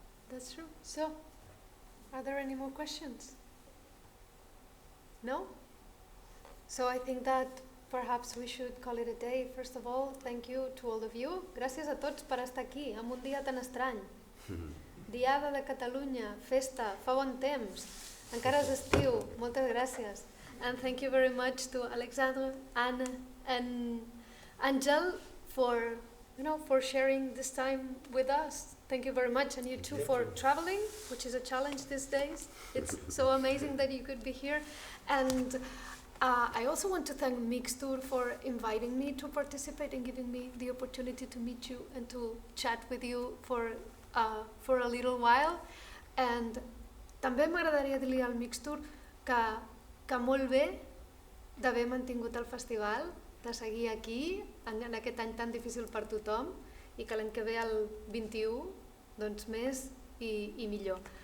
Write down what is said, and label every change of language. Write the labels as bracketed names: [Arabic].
[English] That's true. So, are there any more questions? No? So I think that perhaps we should call it a day. First of all, thank you to all of you. [Catalan] Gràcies a tots per estar aquí, en un dia tan estrany. Diada de Catalunya, festa, fa bon temps. Encara és estiu, moltes gràcies. [English] And thank you very much to Alexandre, Anna, and Ángel for sharing this time with us. Thank you very much, and you too for traveling, which is a challenge these days. It's so amazing that you could be here. And I also want to thank Mixtur for inviting me to participate and giving me the opportunity to meet you and to chat with you for a little while. And [Catalan] també m'agradaria dir-li al Mixtur que molt bé d'haver mantingut el festival, de seguir aquí en aquest any tan difícil per tothom, i que l'any que ve, el 21, doncs més i millor.